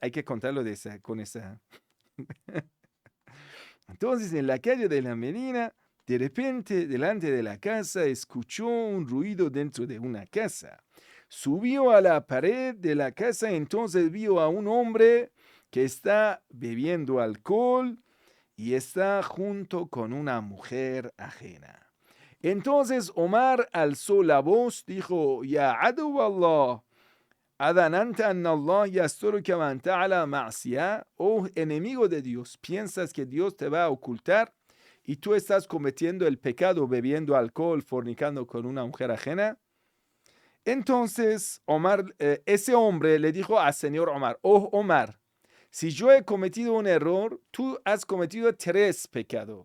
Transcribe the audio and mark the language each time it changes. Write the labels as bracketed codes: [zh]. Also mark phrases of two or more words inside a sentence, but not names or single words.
[es] Hay que contarlo con esa. Entonces, en la calle de la Medina, de repente, delante de la casa, escuchó un ruido dentro de una casa. Subió a la pared de la casa, entonces vio a un hombre que está bebiendo alcohol y está junto con una mujer ajena. Entonces Omar alzó la voz, dijo, [ar] يا عدو الله، أظننت أن الله يسترك من تعالى معصية, [es] oh enemigo de Dios, ¿piensas que Dios te va a ocultar y tú estás cometiendo el pecado bebiendo alcohol, fornicando con una mujer ajena? Entonces Omar, ese hombre le dijo al señor Omar, oh Omar, si yo he cometido un error, tú has cometido 3 pecados.